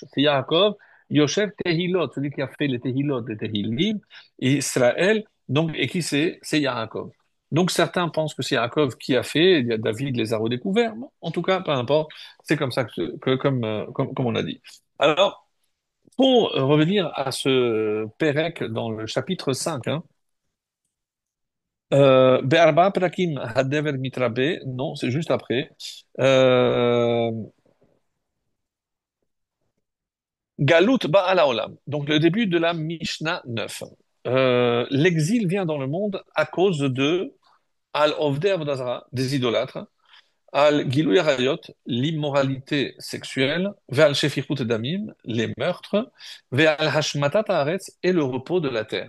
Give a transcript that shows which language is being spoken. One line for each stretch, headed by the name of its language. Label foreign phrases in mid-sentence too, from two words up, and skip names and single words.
French: C'est Yaakov, Yosef Tehilot, celui qui a fait les Tehilot, les Tehillim, et Israël, donc, et qui c'est? C'est Yaakov. Donc certains pensent que c'est Yaakov qui a fait, David les a redécouverts. Bon, en tout cas, peu importe, c'est comme ça comme on a dit. Alors, pour revenir à ce Pérec dans le chapitre 5, hein,
Hebrew: בארבעה פרקים הדבר מתרבה,
French: non, c'est juste après.
Hebrew: Euh, גלות באה לעולם.
French: Donc le début de la Mishnah 9. L'exil vient dans le monde à cause de
Hebrew: על עובדי עבודה זרה,
French: des idolâtres,
Hebrew: על גילוי עריות,
French: l'immoralité sexuelle,
Hebrew: ועל שפיכות דמים,
French: les meurtres,
Hebrew: ועל השמטת הארץ
French: et le repos de la terre.